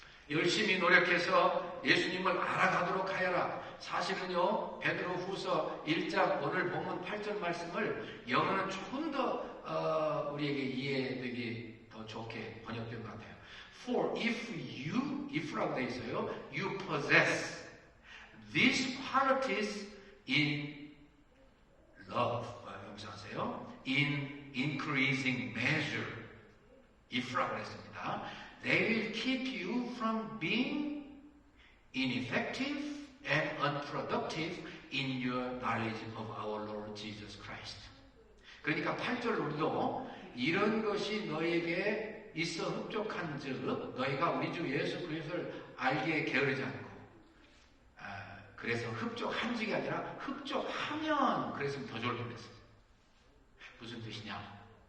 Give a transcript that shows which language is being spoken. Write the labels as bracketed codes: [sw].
[ko] 열심히 노력해서 예수님을 알아가도록 하여라. 사실은요, 베드로후서 1장 오늘 본문 8절 말씀을 영어는 조금 더 우리에게 이해되기 더 좋게 번역된 것 같아요. [en] For if [ko] 라고 되어 있어요. [en] You possess these qualities in love. [ko] 명사하세요. [en] In increasing measure. [ko] if라고 했습니다. [en] They will keep you from being ineffective and unproductive in your knowledge of our Lord Jesus Christ. [ko] 그러니까 8절 우리도 이런 것이 너에게 있어 흡족한 즉 너희가 우리 주 예수 그리스도를 알기에 게으르지 않고 그래서 흡족한 적이 아니라 흡족하면 그랬으면 더 좋을 뻔했어요. 무슨 뜻이냐?